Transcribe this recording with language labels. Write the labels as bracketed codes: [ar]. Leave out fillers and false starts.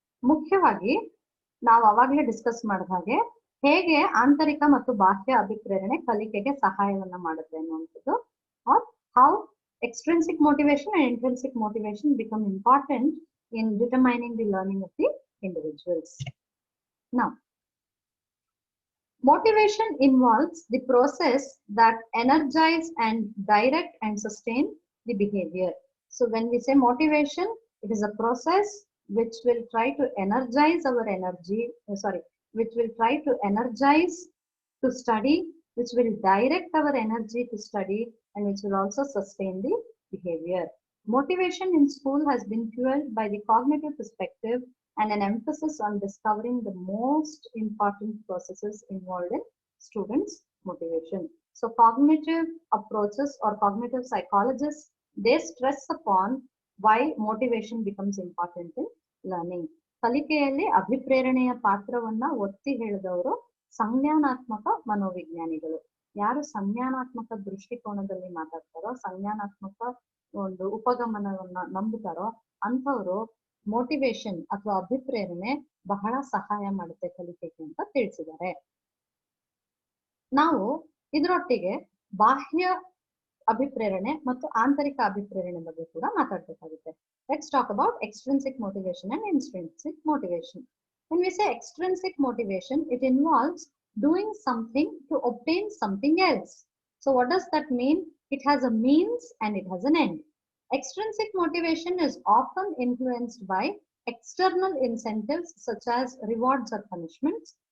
[kn] ಮುಖ್ಯವಾಗಿ ನಾವು ಅವಾಗಲೇ ಡಿಸ್ಕಸ್ ಮಾಡಿದ ಹಾಗೆ ಹೇಗೆ ಆಂತರಿಕ ಮತ್ತು ಬಾಹ್ಯ ಅಭಿಪ್ರೇರಣೆ ಕಲಿಕೆಗೆ ಸಹಾಯವನ್ನ ಮಾಡುತ್ತೆ ಅನ್ನುವಂಥದ್ದು, [en] Or how extrinsic motivation and intrinsic motivation become important in determining the learning of the individuals. Now, motivation involves the process that energize and direct and sustain the behavior. So when we say motivation, it is a process which will try to energize our energy, which will try to energize to study, which will direct our energy to study, and which will also sustain the behavior. Motivation in school has been fueled by the cognitive perspective and an emphasis on discovering the most important processes involved in students' motivation. So cognitive approaches or cognitive psychologists, they stress upon why motivation becomes important in learning. [kn] ಕಲಿಕೆಯಲ್ಲಿ ಅಭಿಪ್ರೇರಣೆಯ ಪಾತ್ರವನ್ನ ಒತ್ತಿ ಹೇಳಿದವರು ಸಂಜ್ಞಾನಾತ್ಮಕ ಮನೋವಿಜ್ಞಾನಿಗಳು. ಯಾರು ಸಂಜ್ಞಾನಾತ್ಮಕ ದೃಷ್ಟಿಕೋನದಲ್ಲಿ ಮಾತಾಡ್ತಾರೋ, ಸಂಜ್ಞಾನಾತ್ಮಕ ಒಂದು ಉಪಗಮನವನ್ನ ನಂಬುತ್ತಾರೋ ಅಂಥವ್ರು motivation ಅಥವಾ ಅಭಿಪ್ರೇರಣೆ ಬಹಳ ಸಹಾಯ ಮಾಡುತ್ತೆ ಕಲಿಕೆಗೆ ಅಂತ ತಿಳಿಸಿದ್ದಾರೆ. ನಾವು ಇದರೊಟ್ಟಿಗೆ ಬಾಹ್ಯ ಅಭಿಪ್ರೇರಣೆ ಮತ್ತು ಆಂತರಿಕ ಅಭಿಪ್ರೇರಣೆ ಬಗ್ಗೆ ಕೂಡ ಮಾತಾಡಬೇಕಾಗುತ್ತೆ. [en] Let's talk about extrinsic motivation and intrinsic motivation. When we say extrinsic motivation, it involves doing something to obtain something else. So what does that mean? It has a means and it has an end. Extrinsic motivation is often influenced by external incentives such as rewards or punishments.